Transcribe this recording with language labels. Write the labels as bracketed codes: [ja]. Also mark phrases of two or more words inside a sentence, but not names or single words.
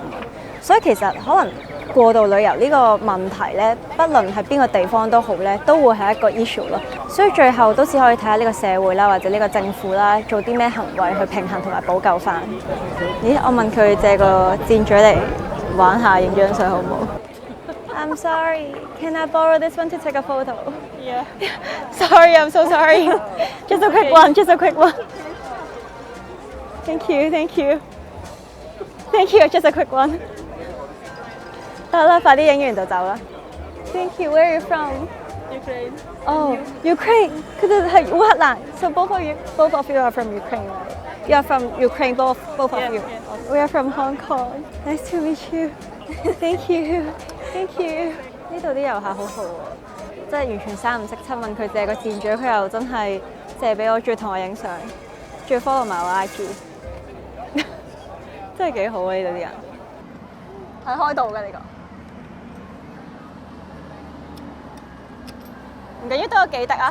[yue] 所以其實可能過度旅遊呢個問題咧，不論係邊個地方都好咧，都會係一個 issue 咯。所以最後都只可以睇下呢個社會啦，或者呢個政府啦，做啲咩行為去平衡同埋補救翻。咦？我問佢借個箭嘴嚟玩下，影張相好唔好 ？ [en] I'm sorry. Can I borrow this one to take a photo? Yeah. Sorry, I'm so sorry. Just a quick one. Just a quick one. Thank you. Thank you. Thank you. Just a quick one. [yue] 得啦，快啲影完就走啦。 [en] Thank you. Where are you from? Ukraine. Oh, Ukraine. [yue] 佢哋係烏克蘭。 [en] So both of you are from Ukraine, right? You are from Ukraine, both of Yeah, you. yeah. We are from Hong Kong. Nice to meet you. Thank you. Thank you. [yue] 呢度啲遊客好好喎，即係完全三唔識七，問佢借個箭嘴，佢又真係借俾我，仲要同我影相，仲要 follow 埋我 IG， 真係幾好啊！呢度啲人睇開到嘅呢個。唔緊要，都有幾滴啊！